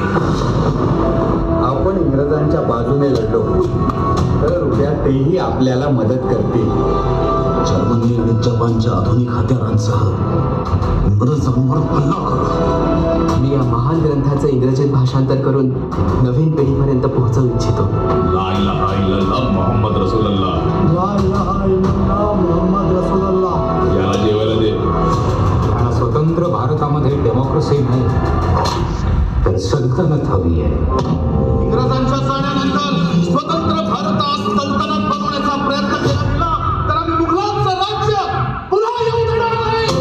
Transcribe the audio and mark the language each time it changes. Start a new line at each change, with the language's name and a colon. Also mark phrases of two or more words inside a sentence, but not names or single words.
Marathi: आपण इंग्रजांच्या बाजूने लढलो तर उद्या तेही आपल्याला मदत करतील जर्मनी आणि जपानच्या आधुनिक हत्यारांसह इंग्रजांवर हल्ला करू मी या महान ग्रंथाचं इंग्रजीत भाषांतर करून नवीन पिढीपर्यंत पोहोचवू इच्छितो.
Arabic: لا إله إلا الله محمد رسول الله. لا إله إلا الله محمد رسول الله.
Marathi: याला जेवायला दे. त्यांना स्वतंत्र भारतामध्ये डेमोक्रेसी नाही तर सल्तनत हवी आहे. इंग्रजांच्या जाण्यानंतर स्वतंत्र भारतात सल्तनत बनवण्याचा प्रयत्न केला गेला तर आम्ही मुघलांचं राज्य पुन्हा येऊ देणार नाही.